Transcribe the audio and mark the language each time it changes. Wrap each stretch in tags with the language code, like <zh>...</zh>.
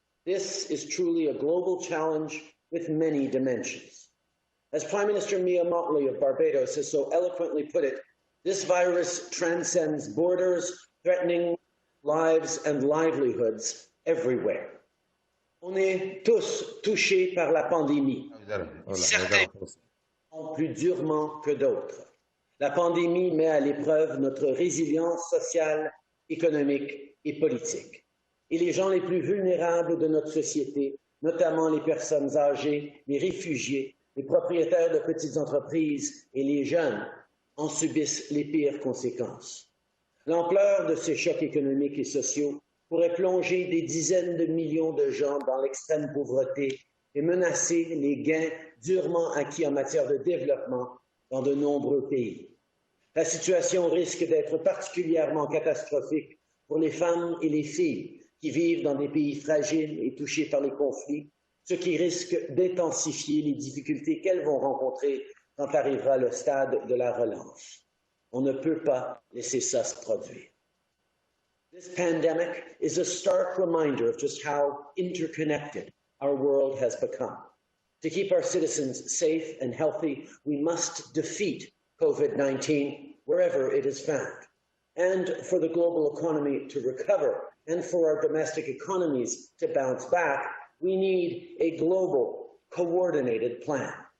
<en>This is truly a global challenge with many dimensions. As Prime Minister Mia Mottley of Barbados has so eloquently put it, this virus transcends borders, threatening lives and livelihoods everywhere.</en> <fr>On est tous touchés par la pandémie. Certains sont plus durement que d'autres. La pandémie met à l'épreuve notre résilience sociale, économique et politique. Et les gens les plus vulnérables de notre société, notamment les personnes âgées, les réfugiés, les propriétaires de petites entreprises et les jeunes, en subissent les pires conséquences. L'ampleur de ces chocs économiques et sociaux pourrait plonger des dizaines de millions de gens dans l'extrême pauvreté et menacer les gains durement acquis en matière de développement dans de nombreux pays. La situation risque d'être particulièrement catastrophique pour les femmes et les filles qui vivent dans des pays fragiles et touchés par les conflits, ce qui risque d'intensifier les difficultés qu'elles vont rencontrer quand arrivera le stade de la relance. On ne peut pas laisser ça se produire.</fr> <en>This pandemic is a stark reminder of just how interconnected our world has become. To keep our citizens safe and healthy, we must defeat COVID-19 wherever it is found. And for the global economy to recover and for our domestic economies to bounce back, we need a global, coordinated plan.</en>